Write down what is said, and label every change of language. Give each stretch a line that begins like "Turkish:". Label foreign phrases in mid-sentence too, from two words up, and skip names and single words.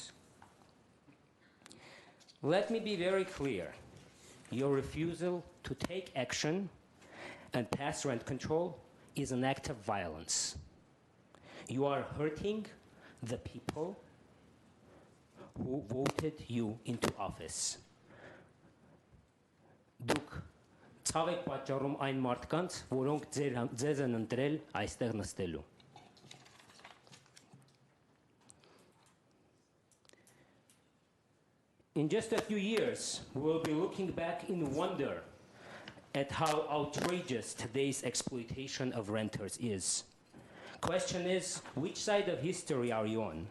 English: Let me be very clear. Your refusal to take action and pass rent control is an act of violence. You are hurting the people who voted you into office.
Armenian: Դուք ցավ եք պատճառում այն մարդկանց, որոնք ձեզ են ընտրել այստեղ նստելու։
English: In just a few years, we will be looking back in wonder at how outrageous today's exploitation of renters is. Question is, which side of history are you on?